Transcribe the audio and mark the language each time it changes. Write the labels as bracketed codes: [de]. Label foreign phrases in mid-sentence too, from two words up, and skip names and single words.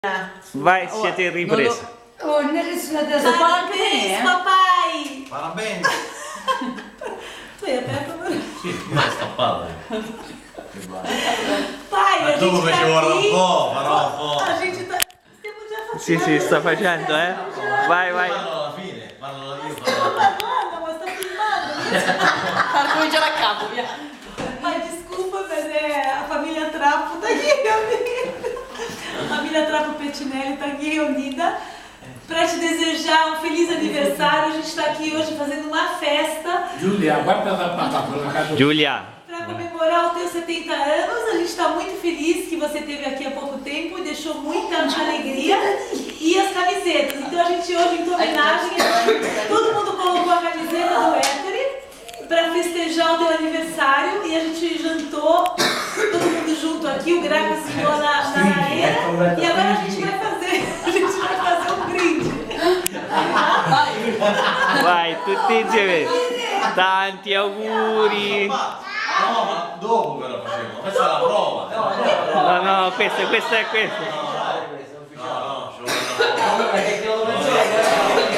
[it] Vai, siete in ripresa. Oh, nessuna [pt] dessa Parabéns, papai! Parabéns! Foi aperto agora. [it] Sì, ma è stappato. [pt] Pai, a [it] dopo [pt] gente tá [it] facevo [pt] aqui. [it] un po', farò un po'. [pt] A gente tá... [it] Stiamo già facendo. Sì, sì, sta facendo, eh. Vai, vai. Parlo alla fine, parlo io. Stiamo parlando, ma sta filmando. cominciare a capo, via. [pt] Pai, desculpa, mas a família Trapo tá aqui reunida. A família Trapo Pettinelli tá aqui reunida para te desejar um feliz aniversário. A gente está aqui hoje fazendo uma festa. [it] Giulia, guarda da papà con la casa. Giulia. [pt] Para comemorar os teus 70 anos, a gente está muito feliz que você esteve aqui há pouco tempo e deixou muita alegria e as camisetas. Então a gente hoje, em tua homenagem, todo mundo colocou a camiseta do Éter para festejar o teu aniversário e a gente jantou, todo mundo junto aqui, o Gra cozinhou na lareira e agora a gente vai fazer um brinde. [it] Vai, tutti insieme. Tanti auguri. Prova, dopo però facevo. Questa è la prova. No, no, questo è questo. No, ci vuole una prova.